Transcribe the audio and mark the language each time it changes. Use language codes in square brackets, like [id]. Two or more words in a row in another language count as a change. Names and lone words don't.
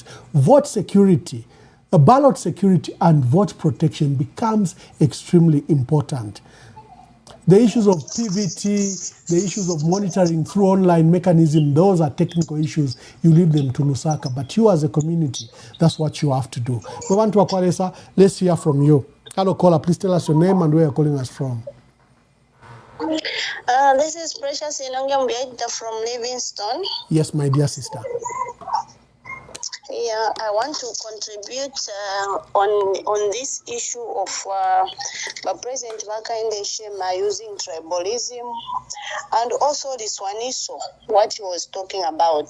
[en] Vote security, ballot security and vote protection becomes extremely important. The issues of PVT, the issues of monitoring through online mechanism, those are technical issues. You leave them to Lusaka. But you as a community, that's what you have to do. [bem] Mwabantu wa Kwalesa, [en] let's hear from you. Hello, caller, please tell us your name and where you're calling us from. This is Precious Inonga from Livingstone. Yes, my dear sister. Yeah, I want to contribute on this issue of President Hakainde Hichilema using tribalism, and also this one issue, what he was talking about.